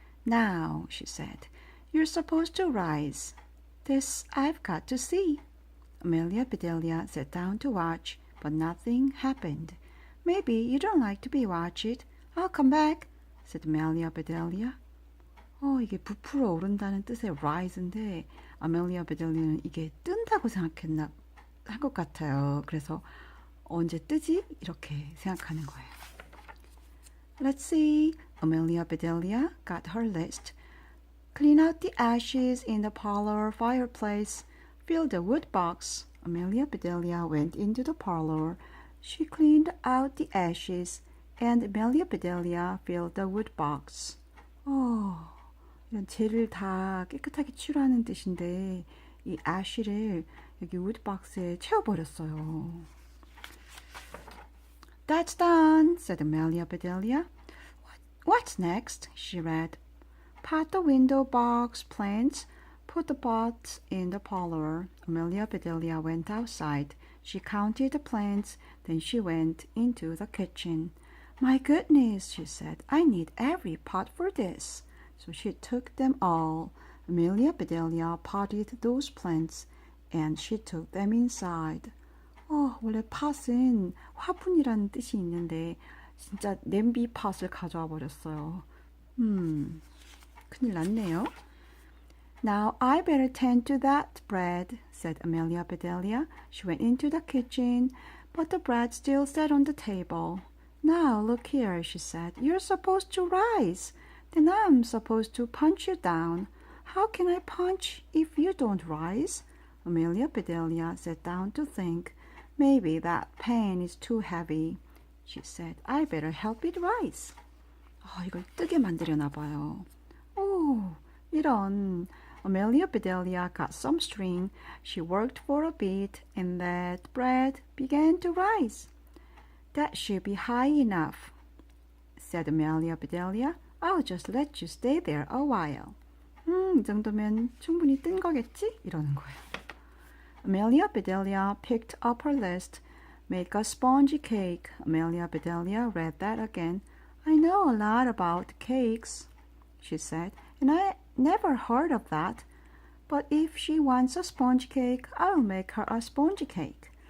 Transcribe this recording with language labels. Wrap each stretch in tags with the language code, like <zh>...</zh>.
<en>Now, she said, you're supposed to rise. This I've got to see. Amelia, Bedelia sat down to watch, but nothing happened. Maybe you don't like to be watched. I'll come back, said Amelia, Bedelia.</en> <ko>이게 부풀어 오른다는 뜻의 rise인데 아멜리아 베델리는 이게 뜬다고 생각했나 한 것 같아요. 그래서 언제 뜨지? 이렇게 생각하는 거예요.</ko> <en>Let's see. Amelia Bedelia got her list. Clean out the ashes in the parlor fireplace. Fill the wood box. Amelia Bedelia went into the parlor. She cleaned out the ashes, and Amelia Bedelia filled the wood box.</en> <ko>이런 재를 다 깨끗하게 치우라는 뜻인데 이 ash를 여기 wood box에 채워버렸어요.</ko> <en>That's done, said Amelia Bedelia. What's next? She read. Pot the window box plants. Put the pots in the parlor. Amelia Bedelia went outside. She counted the plants. Then she went into the kitchen. My goodness, she said. I need every pot for this. So she took them all. Amelia Bedelia potted those plants and she took them inside.</en> <ko>원래 팟은 화분이라는 뜻이 있는데 진짜 냄비 팟을 가져와 버렸어요. 큰일 났네요.</ko> <en>Now I better tend to that bread, said Amelia Bedelia. She went into the kitchen, but the bread still sat on the table. Now look here, she said. You're supposed to rise. Then I'm supposed to punch you down. How can I punch if you don't rise? Amelia Bedelia sat down to think. Maybe that pan is too heavy. She said, I better help it rise.</en> <ko>이걸 뜨게 만들려나 봐요. 오, 이런.</ko> <en>Amelia Bedelia got some string. She worked for a bit, and that bread began to rise. That should be high enough, said Amelia Bedelia. I'll just let you stay there a while.</en> <ko>이 정도면 충분히 뜬 거겠지? 이러는 거예요.</ko> <en>Amelia Bedelia picked up her list. Make a spongy cake. Amelia Bedelia read that again. I know a lot about cakes, she said, and I never heard of that. But if she wants a sponge cake, I'll make her a spongy cake.</en>